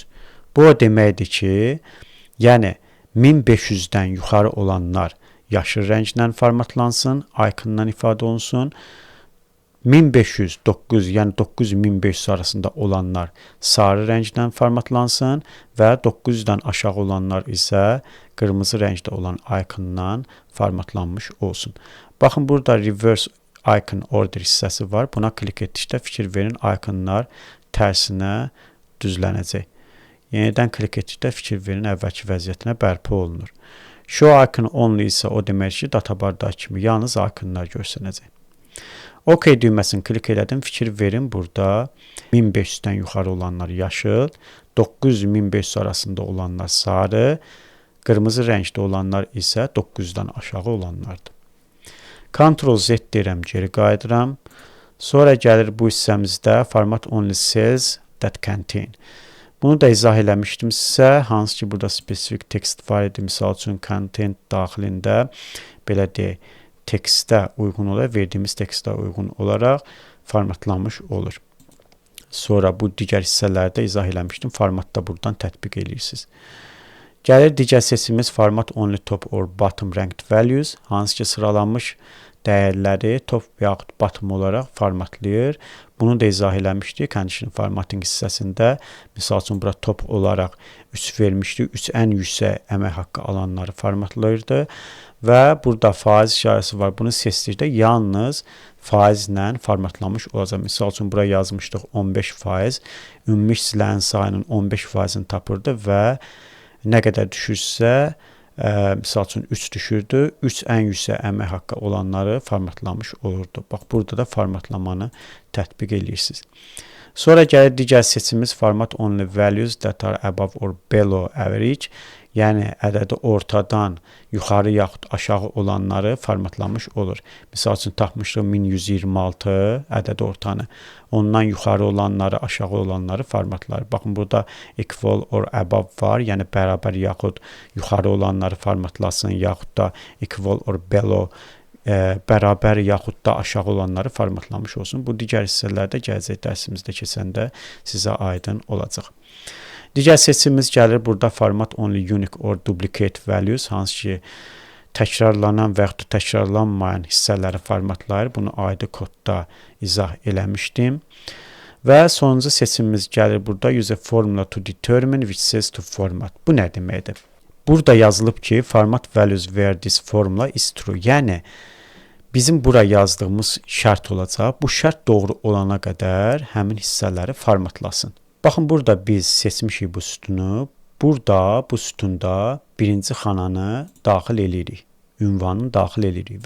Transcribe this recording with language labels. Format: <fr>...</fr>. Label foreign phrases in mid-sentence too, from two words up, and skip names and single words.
<az>Bu o deməkdir ki, yəni 1500-dən yuxarı olanlar yaşıl rənglə formatlansın, icondan ifadə olunsun. 1500, 900, yəni 900-1500 arasında olanlar sarı rəngdən formatlansın və 900-dən aşağı olanlar isə qırmızı rəngdə olan icondan formatlanmış olsun. Baxın, burada</az> <en>reverse icon order</en> <az>hissəsi var. Buna klik etdikdə fikir verin, iconlar tərsinə düzlənəcək. Yenidən klik etdikdə fikir verin, əvvəlki vəziyyətinə bərpa olunur.</az> <en>Show icon only</en> <az>isə o demək ki, databardakı kimi yalnız iconlar görsənəcək. OK düyməsini klik elədim, fikir verin, burada 1500-dən yuxarı olanlar yaşıl, 900-1500 arasında olanlar sarı, qırmızı rəngdə olanlar isə 900-dən aşağı olanlardır. Ctrl-Z deyirəm, geri qayıdıram. Sonra gəlir bu hissəmizdə</az> <en>format only cells that contain.</en> <az>Bunu da izah eləmişdim sizə, hansı ki burada spesifik text var idi, misal üçün content daxilində belə deyək, tekstə uyğun olaraq, verdiyimiz tekstə uyğun olaraq formatlanmış olur. Sonra bu digər hissələrdə izah eləmişdim. Formatda buradan tətbiq edirsiniz. Gəlir digər seçimimiz</az> <en>format only top or bottom ranked values.</en> <az>Hansı ki sıralanmış dəyərləri top yaxud bottom olaraq formatlayır. Bunu da izah eləmişdik</az> <en>condition formatting</en> <az>hissəsində. Misal üçün bura top olaraq 3 vermişdik. 3 ən yüksək əmək haqqı alanları formatlayırdı. Və burada faiz işarəsi var. Bunu seçdikdə yalnız faizlə formatlanmış olacaq. Misal üçün bura yazmışdıq 15%. Ümumi işçilərin sayının 15%-ni tapırdı və nə qədər düşürsə, misal üçün 3 düşürdü. 3 ən yüksək əmək haqqı olanları formatlanmış olurdu. Bax, burada da formatlamanı tətbiq edirsiniz. Sonra gəlir digər seçimimiz</az> <en>format only values that are above or below average.</en> <az>Yəni, ədədi ortadan yuxarı yaxud aşağı olanları formatlanmış olur. Misal üçün, tapmışdıq 1126 ədədi ortanı. Ondan yuxarı olanları, aşağı olanları formatlar. Baxın, burada</az> <en>equal or above</en> <az>var. Yəni, bərabər yaxud yuxarı olanları formatlasın, yaxud da</az> <en>equal or below</en> <az>bərabər yaxud da aşağı olanları formatlamış olsun. Bu digər hissələrdə gələcək dərsimizdə keçəndə sizə aydın olacaq. Digər seçimimiz gəlir burada</az> <en>format only unique or duplicate values,</en> <az>hansı ki təkrarlanan və yaxud da təkrarlanmayan hissələri formatlayır. Bunu ayrı kodda izah eləmişdim. Və sonuncu seçimimiz gəlir burada</az> <en>use a formula to determine which cells to format.</en> <az>Bu nə deməkdir? Burada yazılıb ki</az> <en>format values where this formula is true.</en> <az>Yəni bizim bura yazdığımız şərt olacaq. Bu şərt doğru olana qədər həmin hissələri formatlasın. Baxın, burada biz seçmişik bu sütunu. Burada, bu sütunda birinci xananı daxil edirik. Ünvanını daxil edirik.</az>